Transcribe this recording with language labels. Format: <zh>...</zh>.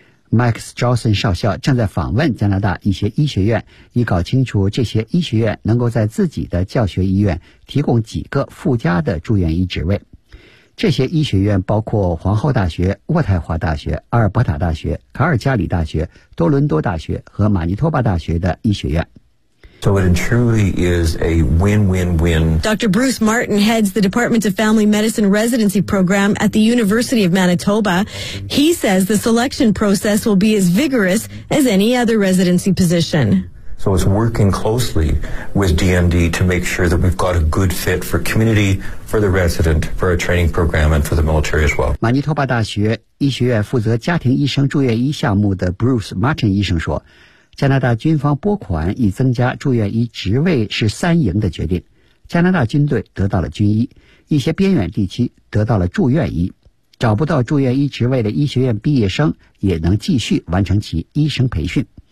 <zh>Mike Strawson 少校正在访问加拿大一些医学院，以搞清楚这些医学院能够在自己的教学医院提供几个附加的住院医职位。这些医学院包括皇后大学、渥太华大学、阿尔伯塔大学、卡尔加里大学、多伦多大学和马尼托巴大学的医学院。</zh> <en>So it truly is a win-win-win. Dr. Bruce Martin heads the Department of Family Medicine Residency Program at the University of Manitoba. He says the selection process will be as vigorous as any other residency position. So it's working closely with DMD to make sure that we've got a good fit for community, for the resident, for a training program, and for the military as well.</en> <zh>马尼托巴大学医学院负责家庭医生住院医项目的 Bruce Martin 医生说，加拿大军方拨款以增加住院医职位是三赢的决定。加拿大军队得到了军医，一些边远地区得到了住院医。找不到住院医职位的医学院毕业生也能继续完成其医生培训。</zh>